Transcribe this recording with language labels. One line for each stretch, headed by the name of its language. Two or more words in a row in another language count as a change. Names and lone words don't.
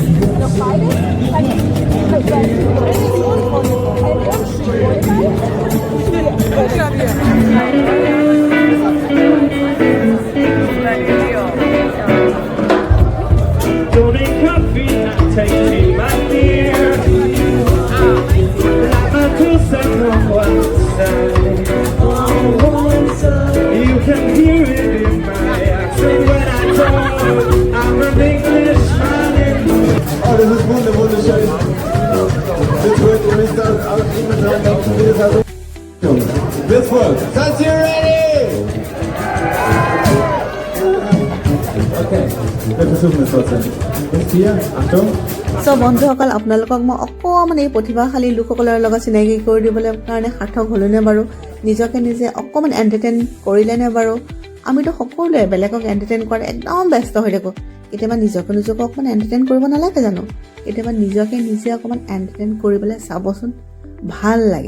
German: Noch beides? Dann
English: don't drink coffee, not take tea, my dear. I'm to someone one side. You can hear it in my accent when I talk. I'm an Englishman.
German: Oh, das ist wunderschön. Jetzt wird Mr. Bis voll. Seid ihr ready? Okay, wir versuchen es trotzdem. Bis hier, Achtung.
Assamese: বন্ধুসকল, আপোনালোকক মই অকণমান এই প্ৰতিভাশালী লোকসকলৰ লগত চিনাকি কৰি দিবলৈ কাৰণে সাৰ্থক হ'লোনে বাৰু? নিজকে নিজে অকণমান এণ্টাৰটেইন কৰিলেনে বাৰু? আমিতো সকলোৱে বেলেগক এণ্টাৰটেইন কৰাত একদম ব্যস্ত হৈ থাকোঁ। কেতিয়াবা নিজকে অকণমান এণ্টাৰটেইন কৰিব নালাগে জানো? কেতিয়াবা নিজকে নিজে অকণমান এণ্টাৰটেইন কৰিবলৈ চাবচোন, ভাল লাগে।